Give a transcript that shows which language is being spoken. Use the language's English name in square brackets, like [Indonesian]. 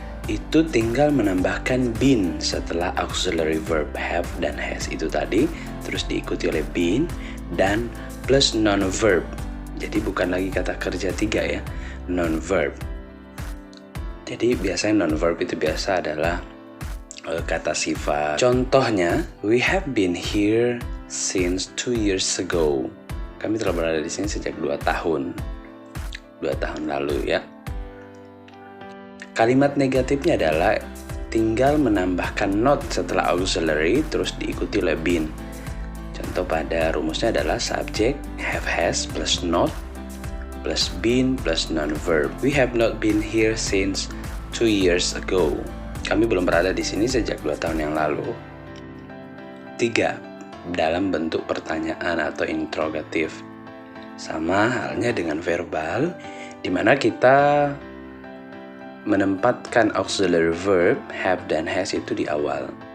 [Indonesian] Itu tinggal menambahkan been setelah auxiliary verb have dan has itu tadi, terus diikuti oleh been dan plus non-verb. Jadi bukan lagi kata kerja 3 ya, non-verb. Jadi biasanya non-verb itu biasa adalah kata sifat. [English] Contohnya, we have been here since 2 years ago. [Indonesian] Kami telah berada di sini sejak 2 tahun. 2 tahun lalu ya. Kalimat negatifnya adalah tinggal menambahkan not setelah auxiliary terus diikuti oleh been. Contoh pada rumusnya adalah subject have has plus not plus been plus non-verb. [English] We have not been here since 2 years ago. [Indonesian] Kami belum berada di sini sejak 2 tahun yang lalu. 3. Dalam bentuk pertanyaan atau interrogatif. Sama halnya dengan verbal, di mana kita menempatkan auxiliary verb have dan has itu di awal.